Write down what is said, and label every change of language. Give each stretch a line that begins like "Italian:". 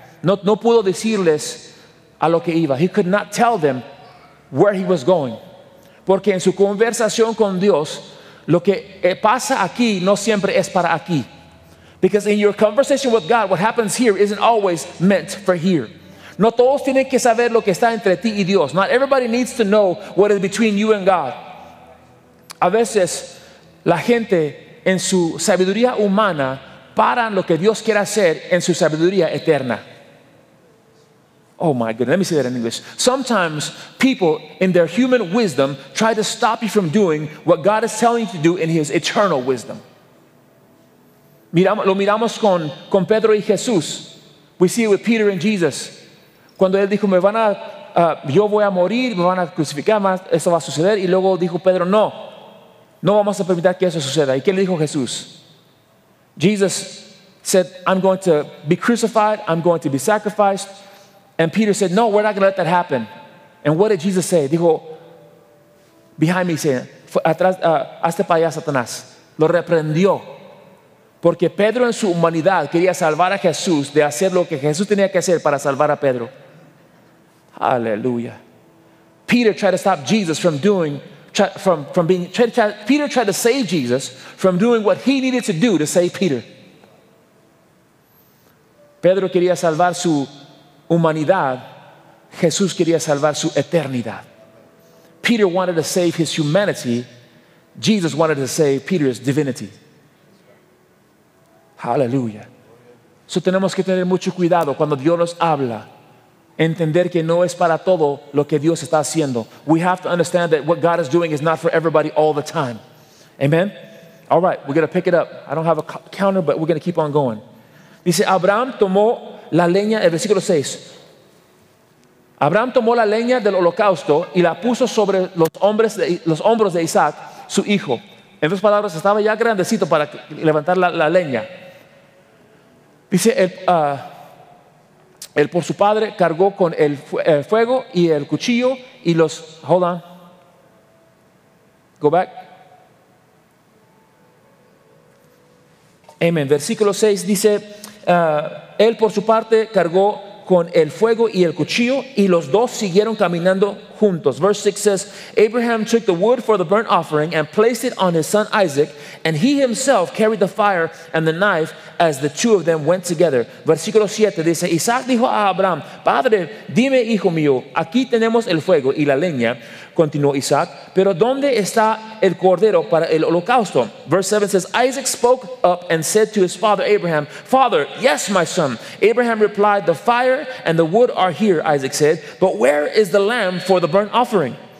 Spanish: No pudo decirles a lo que iba.
English: He could not tell them where he was going.
Spanish: Porque en su conversación con Dios, lo que pasa aquí no siempre es para aquí.
English: Because in your conversation with God, what happens here isn't always meant for here.
Spanish: No todos tienen que saber lo que está entre ti y Dios.
English: Not everybody needs to know what is between you and God.
Spanish: A veces la gente en su sabiduría humana paran lo que Dios quiere hacer en su sabiduría eterna.
English: Oh my goodness, let me say that in English. Sometimes people in their human wisdom try to stop you from doing what God is telling you to do in His eternal wisdom.
Spanish: Lo miramos con Pedro y Jesús.
English: We see it with Peter and Jesus.
Spanish: Cuando él dijo, yo voy a morir, me van a crucificar, eso va a suceder. Y luego dijo Pedro, no vamos a permitir que eso suceda. ¿Y qué le dijo Jesús?
English: Jesus said, I'm going to be crucified, I'm going to be sacrificed. And Peter said, no, we're not going to let that happen. And what did Jesus say?
Spanish: Dijo,
English: behind me,
Spanish: hazte para allá, Satanás. Lo reprendió. Porque Pedro en su humanidad quería salvar a Jesús de hacer lo que Jesús tenía que hacer para salvar a Pedro.
English: Hallelujah. Peter tried to stop Jesus from doing, Peter tried to save Jesus from doing what he needed to do to save Peter.
Spanish: Pedro quería salvar su humanidad, Jesús quería salvar su eternidad.
English: Peter wanted to save his humanity, Jesus wanted to save Peter's divinity.
Spanish: Aleluya. So tenemos que tener mucho cuidado cuando Dios nos habla. Entender que no es para todo lo que Dios está haciendo.
English: We have to understand that what God is doing is not for everybody all the time. Amen? All right, we're going to pick it up. I don't have a counter, but we're going to keep on going.
Spanish: Dice, Abraham tomó la leña, el versículo 6. Abraham tomó la leña del holocausto y la puso sobre los hombros de Isaac, su hijo. En otras palabras, estaba ya grandecito para levantar la leña. Dice, él por su padre cargó con el fuego y el cuchillo y los...
English: Hold on. Go back.
Spanish: Amen. Versículo 6 dice, él por su parte cargó con el fuego y el cuchillo y los dos siguieron caminando juntos.
English: Verse 6 says, Abraham took the wood for the burnt offering and placed it on his son Isaac, and he himself carried the fire and the knife as the two of them went together.
Spanish: Versículo 7 dice, Isaac dijo a Abraham, Padre, dime, hijo mío, aquí tenemos el fuego y la leña, continuó Isaac, pero ¿dónde está el cordero para el holocausto.
English: Verse 7 says, Isaac spoke up and said to his father Abraham, Father, yes, my son. Abraham replied, the fire and the wood are here, Isaac said, but where is the lamb for the burnt offering?